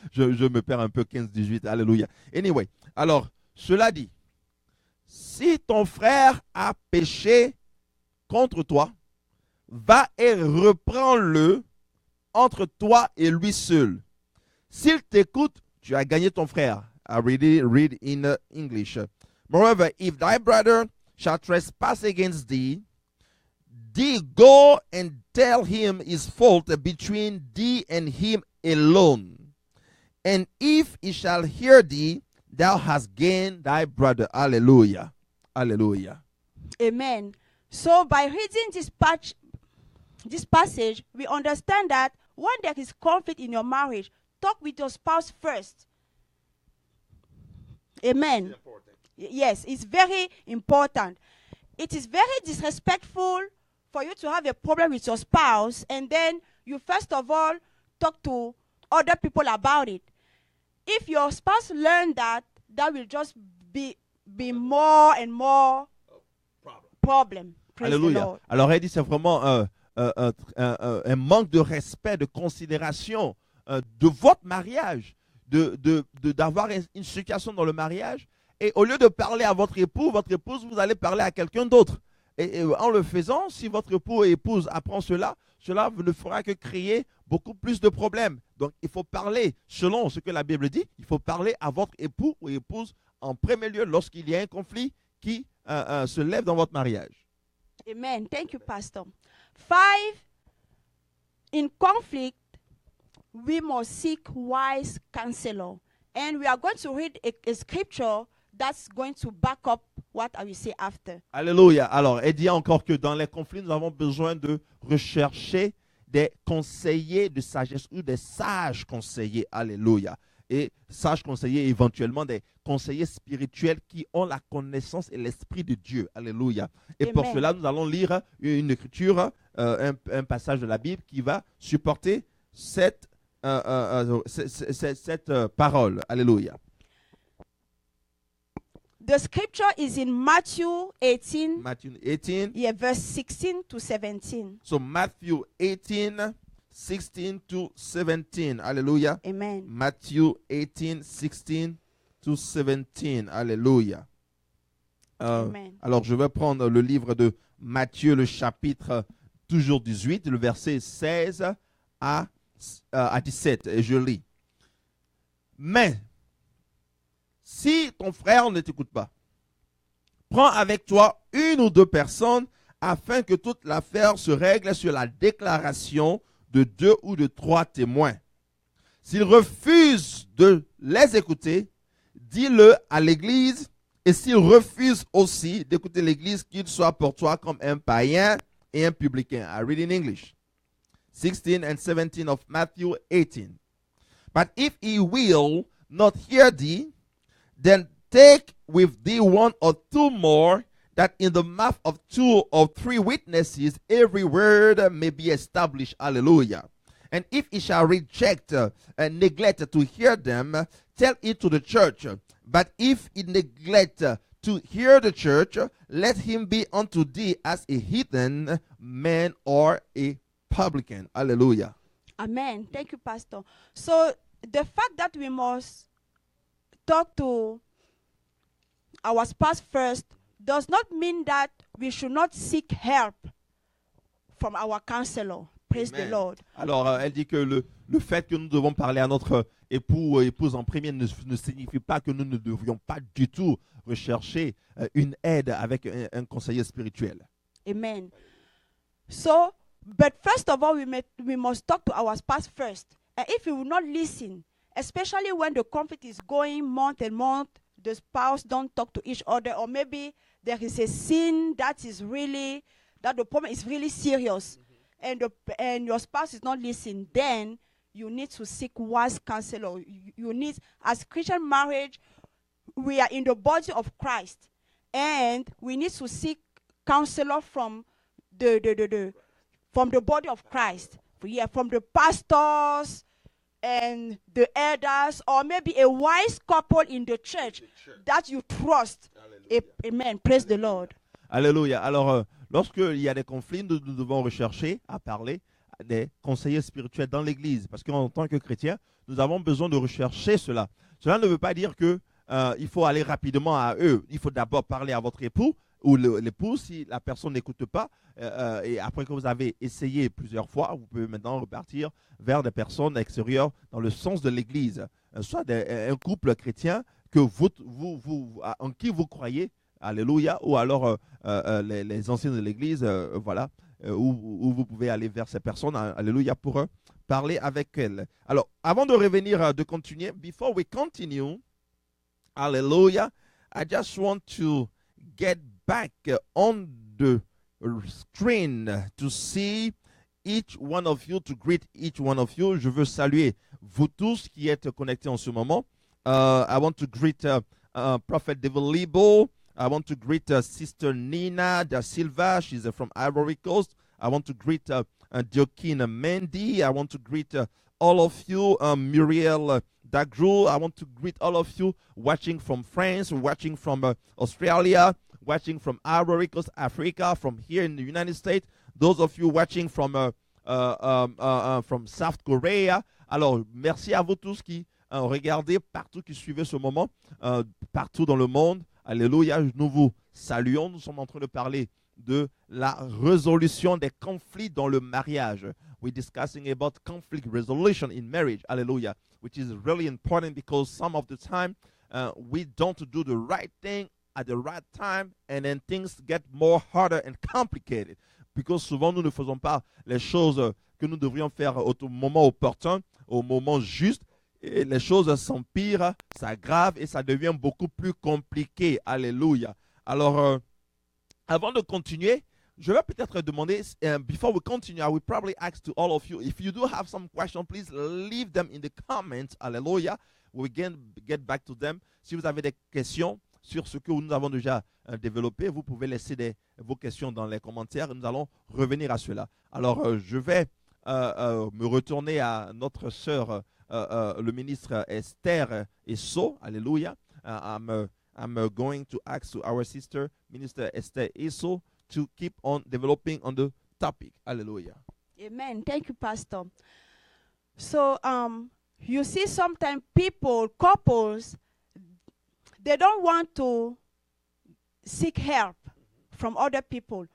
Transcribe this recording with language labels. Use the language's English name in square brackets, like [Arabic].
[French] Je me perds un peu, 15, 18. Alléluia. [English] Anyway, [French] alors, cela dit, si ton frère a péché contre toi, va et reprends-le entre toi et lui seul. S'il t'écoute, tu as gagné ton frère. [English] I read in English. Moreover, if thy brother shall trespass against thee, go and tell him his fault between thee and him alone. And if he shall hear thee, thou hast gained thy brother. Hallelujah. Hallelujah. Amen. So by reading this passage, we understand that when there is conflict in your marriage, talk with your spouse first. Amen. Yes, it's very important. It is very disrespectful for you to have a problem with your spouse and then you first of all talk to other people about it. If your spouse learns that, that will just be more and more problem. Praise the [French] Alléluia. [English] Lord. [French] Alors, elle dit c'est vraiment un manque de respect, de considération de votre mariage, d'avoir une situation dans le mariage. Et au lieu de parler à votre épouse, vous allez parler à quelqu'un d'autre. Et en le faisant, si votre époux et épouse apprend cela ne fera que créer beaucoup plus de problèmes. Donc, il faut parler, selon ce que la Bible dit, il faut parler à votre époux ou épouse en premier lieu lorsqu'il y a un conflit qui se lève dans votre mariage. [English] Amen. Thank you, Pastor. 5, in conflict, we must seek wise counselor. And we are going to read a scripture that's going to back up what I will say after. [French] Alléluia. Alors, elle dit encore que dans les conflits, nous avons besoin de rechercher des conseillers de sagesse ou des sages conseillers. Alléluia. Et sages conseillers, éventuellement des conseillers spirituels qui ont la connaissance et l'esprit de Dieu. Alléluia. Et Amen. pour cela, nous allons lire une écriture, un passage de la Bible qui va supporter cette parole. Alléluia. [English] The scripture is in Matthew 18, Matthew 18. yeah, verse 16 to 17. So Matthew 18, 16 to 17. Alléluia. Amen. Matthew 18, 16 to 17. Alléluia. Amen. [French] Alors, je vais prendre le livre de Matthieu, le chapitre toujours 18, le verset 16 à 17. Et je lis. Mais, si ton frère ne t'écoute pas, prends avec toi une ou deux personnes afin que toute l'affaire se règle sur la déclaration de 2 ou de 3 témoins. S'il refuse de les écouter, dis-le à l'église, et s'il refuse aussi d'écouter l'église, qu'il soit pour toi comme un païen et un publicain. [English] I read in English. 16 and 17 of Matthew 18. But if he will not hear thee, then take with thee 1 or 2 more, that in the mouth of 2 or 3 witnesses every word may be established. Hallelujah. And if he shall reject and neglect to hear them, tell it to the church. But if he neglect to hear the church, let him be unto thee as a heathen man or a publican. Hallelujah. Amen. Thank you, Pastor. So the fact that we must talk to our spouse first does not mean that we should not seek help from our counselor. Praise Amen. the Lord. [French] Alors, elle dit que le fait que nous devons parler à notre époux ou épouse en premier ne signifie pas que nous ne devrions pas du tout rechercher une aide avec un conseiller spirituel. [English] Amen. So, but first of all, we must talk to our spouse first. And if we will not listen, especially when the conflict is going month and month, the spouse don't talk to each other, or maybe there is a sin that the problem is really serious, and your spouse is not listening, then you need to seek wise counselor. You need, as Christian marriage, we are in the body of Christ, and we need to seek counselor from the body of Christ. Yeah, from the pastors and the elders, or maybe a wise couple in the church that you trust. Amen. Praise the Lord. [French] Alléluia. Alors, lorsqu'il y a des conflits, nous devons rechercher à parler des conseillers spirituels dans l'Église. Parce qu'en tant que chrétiens, nous avons besoin de rechercher cela. Cela ne veut pas dire que il faut aller rapidement à eux. Il faut d'abord parler à votre époux ou l'épouse si la personne n'écoute pas. Et après que vous avez essayé plusieurs fois, vous pouvez maintenant repartir vers des personnes extérieures dans le sens de l'Église. Soit un couple chrétien que en qui vous croyez, alléluia, ou alors les anciens de l'Église, voilà, où vous pouvez aller vers ces personnes, alléluia, pour parler avec elles. Alors, avant de revenir, de continuer, [English] before we continue, Hallelujah. I just want to get back on the screen to see each one of you, to greet each one of you. [French] Je veux saluer vous tous qui êtes connectés en ce moment. [English] I want to greet Prophet David Lebo. I want to greet Sister Nina da Silva. She's from Ivory Coast. I want to greet Joaquin Mendy. I want to greet all of you, Muriel Dagru. I want to greet all of you watching from France, watching from Australia, watching from Ivory Coast, Africa, from here in the United States. Those of you watching from South Korea. [French] Alors, merci à vous tous qui regardez partout, qui suivez ce moment, partout dans le monde. Alléluia, nous vous saluons. Nous sommes en train de parler de la résolution des conflits dans le mariage. [English] We're discussing about conflict resolution in marriage. Hallelujah. Which is really important because some of the time we don't do the right thing at the right time and then things get more harder and complicated. Because [French] souvent nous ne faisons pas les choses que nous devrions faire au moment opportun, au moment juste. Et les choses s'empirent, s'aggravent et ça devient beaucoup plus compliqué. Alléluia. Alors, avant de continuer, je vais peut-être demander, [English] before we continue, I will probably ask to all of you, if you do have some questions, please leave them in the comments. Alléluia. We can get back to them. [French] Si vous avez des questions sur ce que nous avons déjà développé, vous pouvez laisser vos questions dans les commentaires. Nous allons revenir à cela. Alors, je vais me retourner à notre sœur, le ministre Esther Isso. Alléluia. [English] I'm going to ask to our sister, Minister Esther Isso, to keep on developing on the topic. Hallelujah. Amen. Thank you, Pastor. So, you see sometimes people, couples, they don't want to seek help from other people.